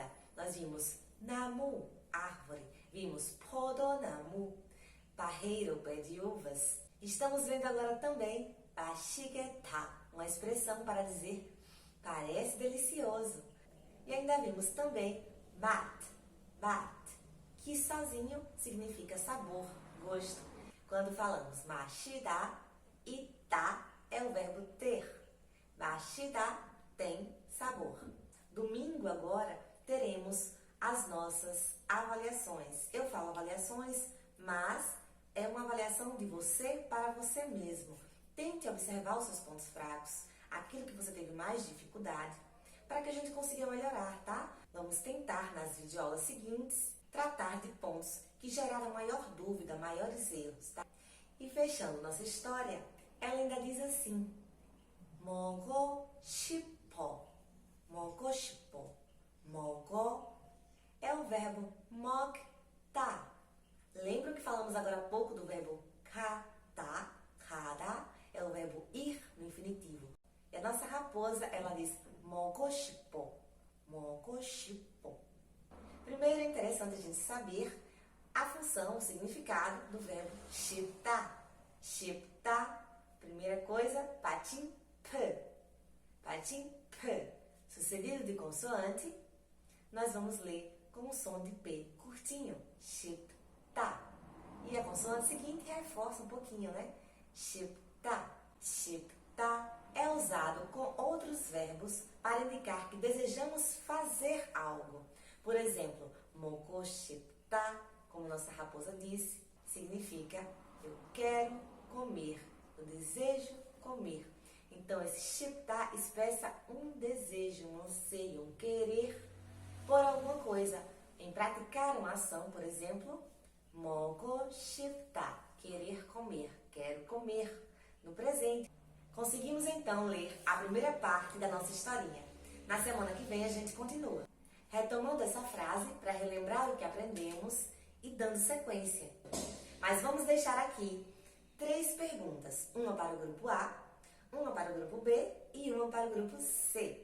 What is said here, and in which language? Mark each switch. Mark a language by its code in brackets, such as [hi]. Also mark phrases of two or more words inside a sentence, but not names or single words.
[pt] Nós vimos 나무, árvore. Vimos 포도나무, parreira ou pé de uvas. Estamos vendo agora também 맛있겠다, uma expressão para dizer parece delicioso. E ainda vimos também 맛, que sozinho significa sabor, gosto. Quando falamos [ko] 맛있다, 있다 [pt] é o verbo ter. 맛있다 tem sabor. Domingo agora teremos as nossas avaliações. Eu falo avaliações, mas é uma avaliação de você para você mesmo. Tente observar os seus pontos fracos, aquilo que você teve mais dificuldade, para que a gente consiga melhorar, tá? Vamos tentar, nas videoaulas seguintes, tratar de pontos que geraram maior dúvida, maiores erros, tá? E fechando nossa história, ela ainda diz assim: [ko] 먹고 싶어, 먹고 싶어. [pt] 먹어 é o verbo 먹다. Lembram que falamos agora há pouco do verbo 가다? 가다 é o verbo ir no infinitivo. E a nossa raposa, ela diz [ko] 먹고 싶어, 먹고 싶어. [pt] Primeiro é interessante a gente saber a função, o significado do verbo 싶다. [ko] 싶다, [pt] primeira coisa, patim p. Patim p. Sucedido de consoante, nós vamos ler com o som de P curtinho. [ko] 싶다. [pt] E a consoante seguinte reforça um pouquinho, né? [ko] 싶다. [pt] 싶다 é usado com outros verbos para indicar que desejamos fazer algo. Por exemplo, [ko] 먹고 싶다, [pt] como nossa raposa disse, significa eu quero comer, eu desejo comer. Então, esse 싶다 expressa um desejo, um anseio, um querer por alguma coisa. Em praticar uma ação, por exemplo, [ko] 먹고 싶다, [pt] querer comer, quero comer, no presente. Conseguimos então ler a primeira parte da nossa historinha. Na semana que vem a gente continua, retomando essa frase para relembrar o que aprendemos e dando sequência. Mas vamos deixar aqui 3 perguntas, uma para o grupo A, uma para o grupo B e uma para o grupo C.